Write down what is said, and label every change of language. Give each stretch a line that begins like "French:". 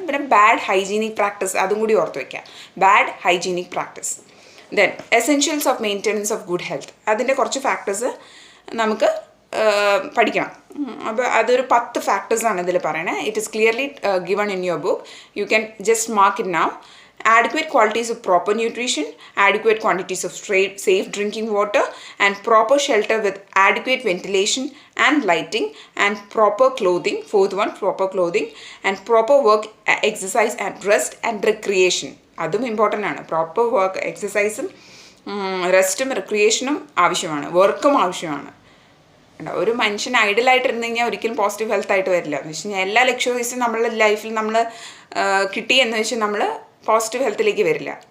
Malayalam: പിന്നെ bad hygienic practice, അതും കൂടി ഓർത്ത് വയ്ക്കുക. Bad hygienic practice.
English: then essentials of maintenance of good health,
Malayalam: അതിൻ്റെ കുറച്ച് ഫാക്ടേഴ്സ് നമുക്ക് പഠിക്കണം. അപ്പോൾ അതൊരു 10 ഫാക്ടേഴ്സാണ് ഇതിൽ പറയണത്.
English: It is clearly given in your book. You can just mark it now. Adequate qualities of proper nutrition, adequate quantities of safe drinking water, and proper shelter with adequate ventilation and lighting, and proper clothing. Fourth one, proper clothing, and proper work, exercise, and rest and recreation.
Malayalam: അതും important ആണ്. Proper work, എക്സസൈസും റെസ്റ്റും റിക്രിയേഷനും ആവശ്യമാണ്, വർക്കും ആവശ്യമാണ്. ഒരു മനുഷ്യൻ ഐഡലായിട്ടിരുന്ന് കഴിഞ്ഞാൽ ഒരിക്കലും പോസിറ്റീവ് ഹെൽത്ത് ആയിട്ട് വരില്ല. എന്ന് വെച്ച് കഴിഞ്ഞാൽ എല്ലാ ലക്ഷ്യോസും നമ്മളുടെ ലൈഫിൽ നമ്മൾ കിട്ടിയെന്ന് വെച്ച് നമ്മൾ പോസിറ്റീവ് ഹെൽത്തിലേക്ക് വരില്ല.